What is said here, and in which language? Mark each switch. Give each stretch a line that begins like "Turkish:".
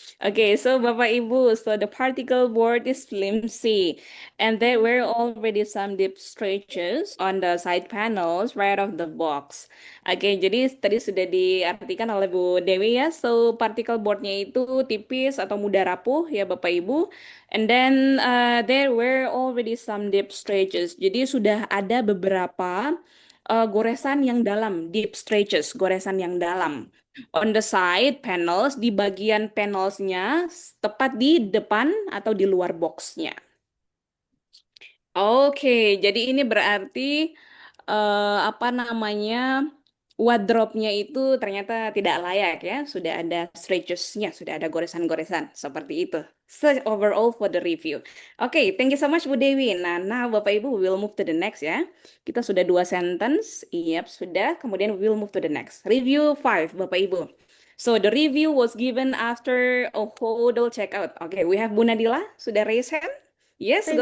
English: Okay, so Bapak Ibu, so the particle board is flimsy, and there were already some deep stretches on the side panels right of the box.
Indonesian: Oke, jadi tadi sudah diartikan oleh Bu Dewi ya. So particle boardnya itu tipis atau mudah rapuh ya Bapak Ibu.
English: And then there were already some deep stretches.
Indonesian: Jadi sudah ada beberapa goresan yang dalam, deep stretches, goresan yang dalam.
English: On the side panels,
Indonesian: di bagian panelsnya, tepat di depan atau di luar boxnya. Oke, jadi ini berarti apa namanya, wardrobe-nya itu ternyata tidak layak ya. Sudah ada stretches-nya, sudah ada goresan-goresan seperti itu.
English: So overall for the review. Oke, thank you so much Bu Dewi. Nah, Bapak Ibu, we will move to the next ya.
Indonesian: Kita sudah 2 sentence.
English: Yep,
Indonesian: sudah. Kemudian
English: we will move to the next. Review 5, Bapak Ibu. So the review was given after a hodl checkout. Okay, we have Bu Nadila. Sudah raise hand? Yes, go